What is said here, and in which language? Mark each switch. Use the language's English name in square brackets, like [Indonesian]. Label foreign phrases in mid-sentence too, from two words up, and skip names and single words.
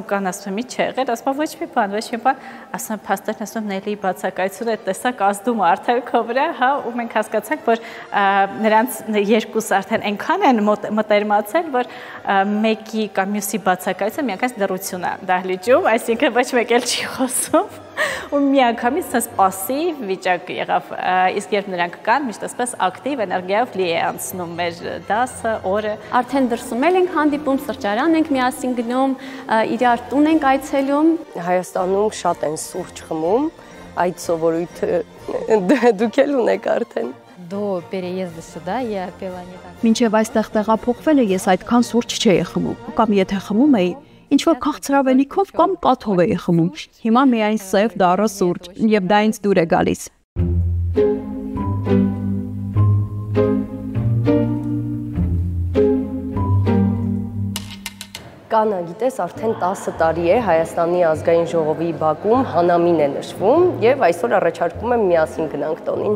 [Armenian] Կան ասում ի չէ եղել ասում ոչ մի բան ասում փաստորեն ասում Նելի բացակայությունը այդ տեսակ ազդում արդեն քո վրա հա ու մենք հասկացանք որ նրանց երկուս արդեն այնքան են մտերմացել որ մեկի կամ մյուսի բացակայությունը միանգամից լռություն է դահլիճում այսինքն ոչ մեկ էլ չի խոսում ու միանգամից [English] sense passive [Armenian] վիճակ եղավ իսկ երբ նրանք կան միշտ այսպես ակտիվ էներգիայով լի է անցնում մեր դասը օրը արդեն դրսում ենք հանդիպում սրճարան ենք միասին գնում իրար տուն ենք այցելում Հայաստանում շատ են սուրճ խմում այդ սովորույթը դուք էլ ունեք արդեն [Russian] До переезда сюда я пила не так. [Armenian] Մինչև այստեղ տեղափոխվելը ես այդքան սուրճ չէի խմում, կամ եթե խմում էի, ինչ որ քաղցրավենիքով կամ կաթով էի խմում։ Հիմա միայն սև դառը սուրճ, եւ դա ինձ դուր է գալիս։ Կանա, գիտես, արդեն 10 տարի է Հայաստանի ազգային ժողովի բակում հանամին է նշվում եւ այսօր առաջարկում եմ միասին գնանք տոնին։